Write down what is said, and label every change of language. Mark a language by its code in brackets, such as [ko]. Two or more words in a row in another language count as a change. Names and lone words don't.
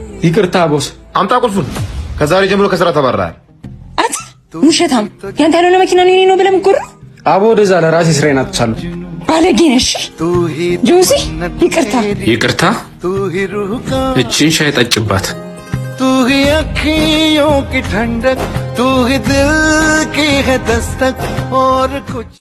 [am] ይቅርታ ቦስ። አምጣ ቁልፉን። ከዛሬ ጀምሮ ከስራ ተባረሃል። ውሸታም! ያንተ ያልሆነ መኪና ነው የኔ ነው ብለህ ምትጎራ? አቦ ወደዛ ለራሴ ስራዬን አጥቻለሁ። ባለጌ ነሽ ጆሲ። ይቅርታ። እቺን ሻይ ጠጭባት። [hi] तू ही अखियों की ठंडक, तू ही दिल की है दस्तक और कुछ